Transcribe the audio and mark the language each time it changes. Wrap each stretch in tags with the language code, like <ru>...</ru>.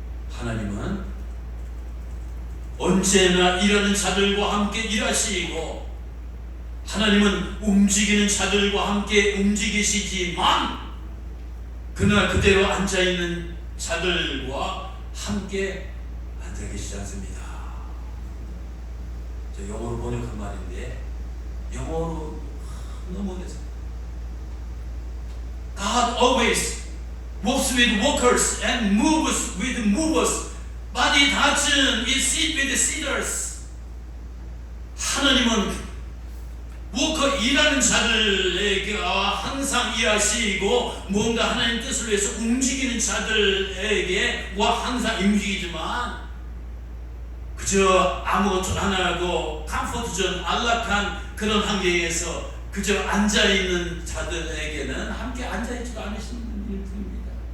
<ko>하나님은 언제나 일하는 자들과 함께 일하시고 하나님은 움직이는 자들과 함께 움직이시지만 그날 그대로 앉아있는 자들과 함께 앉아 계시지 않습니다. 저 영어로 번역한 말인데 영어로 너무 어려워요.</ko> <en>God always walks with walkers and moves with movers, but He doesn't sit with sitters.</en> <ko>하나님은 워커, 일하는 자들에게 항상 일하시고 뭔가 하나님 뜻을 위해서 움직이는 자들에게와 항상 움직이지만 그저 아무것도 안 하고 컴포트존, 안락한 그런 환경에서 그저 앉아있는 자들에게는 함께 앉아있지도 않으시는 분입니다.</ko>